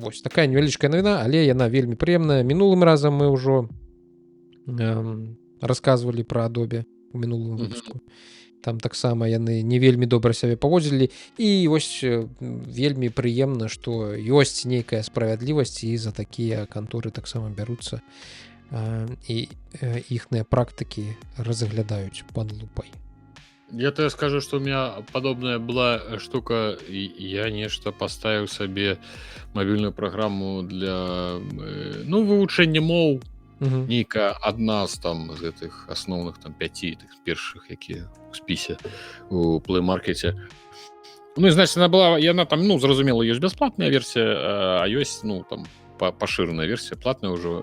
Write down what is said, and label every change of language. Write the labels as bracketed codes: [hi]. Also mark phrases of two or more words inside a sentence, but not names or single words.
[be] Вось такая невялічкая навіна, але яна вельмі прыемная. Мінулым разам мы ўжо расказвалі пра Adobe у мінулым выпуску. Там таксама яны не вельмі добра сябе паводзілі, і вось вельмі прыемна, што ёсць нейкая справядлівасць, і за такія канторы таксама бяруцца і іхныя практыкі разглядаюць пад лупай. [ru] Я тебе скажу, что у меня подобная была штука. Я нечто поставил себе мобильную программу для [be] вывучэння моў. Нейкая адна з там з гэтых асноўных там 5 тых першых, якія у спісе у плэй-маркеце. Ну і значит, яна там, ну, зразумела, ёсць бясплатная версія, а ёсць, ну, там пашыраная версія, платная ўжо.